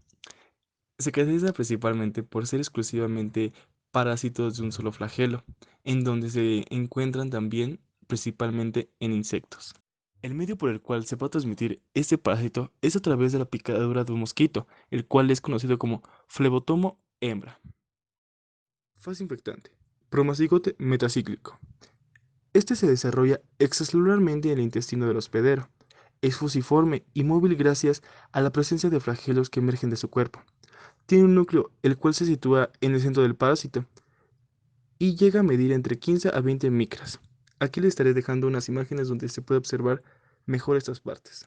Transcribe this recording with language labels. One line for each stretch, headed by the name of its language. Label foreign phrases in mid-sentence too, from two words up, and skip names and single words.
Spanish: Se caracteriza principalmente por ser exclusivamente parásitos de un solo flagelo, en donde se encuentran también principalmente en insectos. El medio por el cual se puede transmitir este parásito es a través de la picadura de un mosquito, el cual es conocido como flebotomo hembra. Fase infectante. Promazigote metacíclico. Este se desarrolla extracelularmente en el intestino del hospedero. Es fusiforme y móvil gracias a la presencia de flagelos que emergen de su cuerpo. Tiene un núcleo, el cual se sitúa en el centro del parásito y llega a medir entre 15 a 20 micras. Aquí les estaré dejando unas imágenes donde se puede observar mejor estas partes.